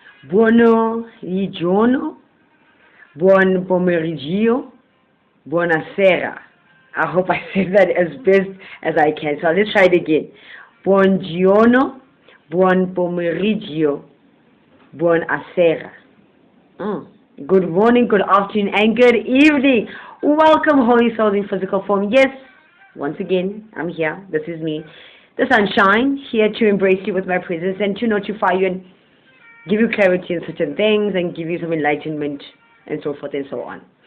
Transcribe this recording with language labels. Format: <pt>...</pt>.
<it>Buono giorno, buon pomeriggio, buonasera.</it> <en>I hope I said that as best as I can. So let's try it again.</en> <it>Buongiorno, buon pomeriggio, buonasera.</it> <en>Good morning, good afternoon, and good evening. Welcome, Holy Souls in physical form. Yes, once again, I'm here. This is me, the sunshine, here to embrace you with my presence and to notify you and give you clarity in certain things and give you some enlightenment and so forth and so on.</en>